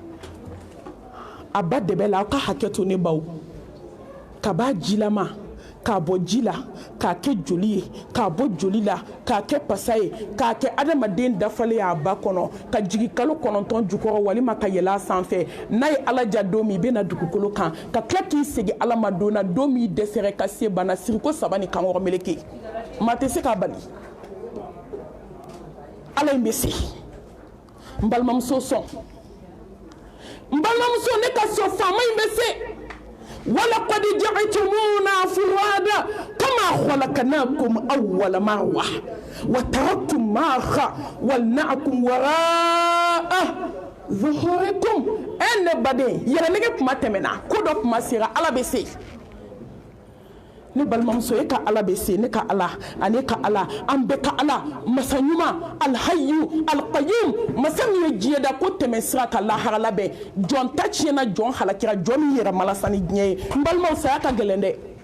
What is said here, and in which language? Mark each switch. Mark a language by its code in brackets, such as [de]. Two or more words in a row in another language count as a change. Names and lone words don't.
[bm] a ba dɛbɛ la aw ka hakɛ to ne baw ka b'a jilama k'a bɔ ji la k'a kɛ joli ye k'a bɔ joli la k'a kɛ pasa ye k'a kɛ adamaden dafalen y'a ba kɔnɔ ka jigin kalo 9 jukɔrɔ walima ka yɛlɛ a sanfɛ n'a ye ala ja don min i bɛna dugukolo kan ka tila k'i segin ala ma don na don min dɛsɛra ka se bana siriko 3 ni kankɔrɔ meleke maa tɛ se k'a bali ala in bɛ se. n balimamuso sɔn n balimamuso ne ka sɔn faama in bɛ se [ar] ولقد جعلتمونا فرادى كما خلقناكم أول مرة وتركتم ما خولناكم وراء ظهوركم [bm] ne baden yɛrɛnɛgɛ kuma tɛmɛna ko dɔ kuma sera ala bɛ se. ne balimamuso e ka ala bɛ se ne ka ala ani ka ala an bɛɛ ka ala masa ɲuman [ar] الحي القيوم [bm] masa min ye diɲɛ da ko tɛmɛ sira ka lahara labɛn jɔn ta tiɲɛna jɔn halakira jɔn min yɛrɛ malasa ni diɲɛ ye n balimaw saya ka gɛlɛn dɛ